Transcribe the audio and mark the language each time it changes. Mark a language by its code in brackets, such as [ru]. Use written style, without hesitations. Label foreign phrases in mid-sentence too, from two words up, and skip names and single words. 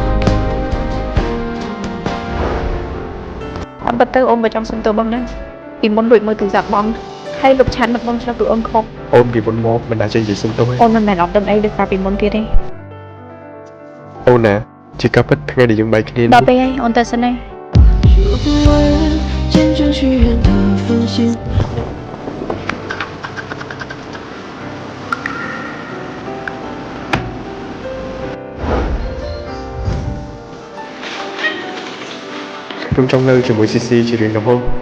[km] អត់បាត់ទៅអូនបើចង់សុំទោសបងណាពីមុនលួចមើលទូរស័ព្ទបងហើយលុបឆាតមកបងឆ្លុះគឺអូនខក អូនពីមុនមកមិនដែលចេញនិយាយសុំទោសទេ អូនមិនមែនអត់ដឹងអីដូចកាលពីមុនទៀតទេ អូនណាជាការពិតថ្ងៃដែលយើងបែកគ្នា ដល់ពេលហើយអូនទៅសិនហើយ [zh] 有个爱人见证许愿的繁星。 [km] ខ្ញុំចង់នៅជាមួយ CC ជារៀងរហូត